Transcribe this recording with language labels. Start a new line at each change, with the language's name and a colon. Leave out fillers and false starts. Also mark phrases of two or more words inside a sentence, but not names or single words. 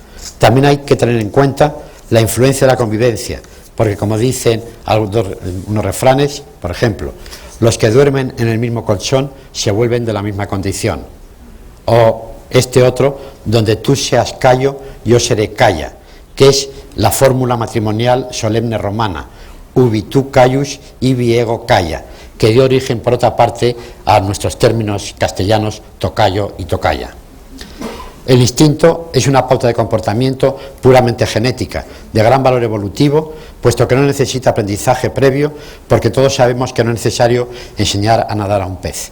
Spanish: También hay que tener en cuenta la influencia de la convivencia, porque como dicen unos refranes, por ejemplo, los que duermen en el mismo colchón se vuelven de la misma condición. O este otro, donde tú seas callo, yo seré calla, que es la fórmula matrimonial solemne romana,
Latin: ubi tu callus, ibi ego calla,
Spanish: que dio origen, por otra parte, a nuestros términos castellanos tocayo y tocaya. El instinto es una pauta de comportamiento puramente genética, de gran valor evolutivo, puesto que no necesita aprendizaje previo, porque todos sabemos que no es necesario enseñar a nadar a un pez.